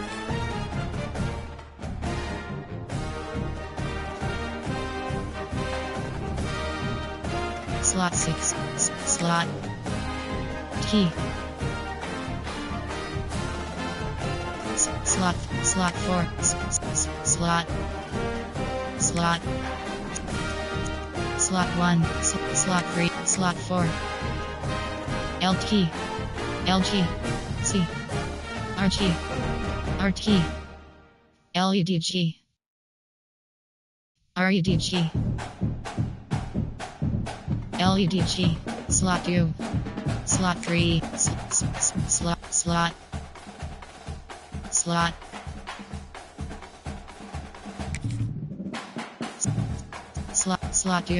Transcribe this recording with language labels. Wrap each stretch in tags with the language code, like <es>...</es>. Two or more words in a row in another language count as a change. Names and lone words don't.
<en>Slot 6. Slot. T. Slot 4. Slot. Slot. Slot 1. Slot 3. Slot 4. LT. LG. C. RG. RT. LEDG. REDG. LEDG. Slot 2. Slot 3. Slot. Slot. Slot. Slot 2.</en>